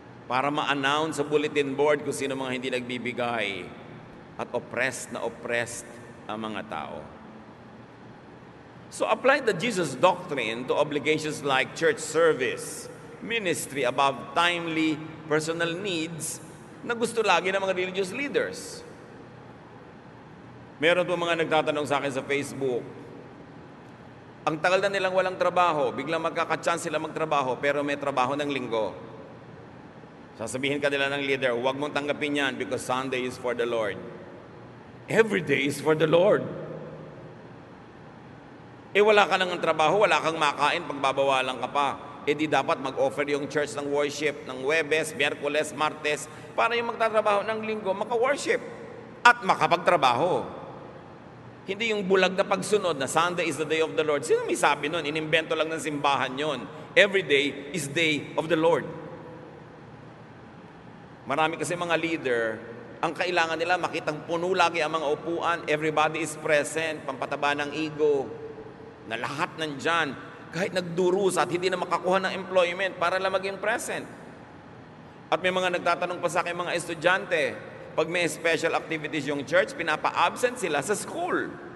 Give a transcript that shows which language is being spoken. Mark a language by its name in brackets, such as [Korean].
[Filipino] Para ma-announce sa bulletin board kung sino mga hindi nagbibigay at oppressed ang mga tao. [English] So apply the Jesus doctrine to obligations like church service, ministry above timely personal needs [Filipino] na gusto lagi ng mga [English] religious leaders. [Filipino] Meron po mga nagtatanong sa akin sa Facebook, ang tagal na nilang walang trabaho, biglang magkaka-chance sila magtrabaho pero may trabaho ng linggo. Sasabihin ka nila ng leader, huwag mong tanggapin yan [English] because Sunday is for the Lord. Every day is for the Lord. [Filipino] Wala ka nang trabaho, wala kang makain, pagbabawalan ka pa. Di dapat mag-offer yung church ng worship ng Huwebes, Miyerkules, Martes, para yung magtatrabaho ng linggo, maka-worship at makapagtrabaho. Hindi yung bulag na pagsunod na [English] Sunday is the day of the Lord. [Filipino] Sino may sabi nun? Inimbento lang ng simbahan yon. [English] Every day is day of the Lord. [Filipino] Marami kasi mga leader, ang kailangan nila makitang puno lagi ang mga upuan, [English] everybody is present, [Filipino] pampataba ng ego, na lahat nandyan, kahit nagdurusa at hindi na makakuha ng employment para lang maging present. At may mga nagtatanong pa sa akin mga estudyante, pag may special activities yung church, pinapa-absent sila sa school.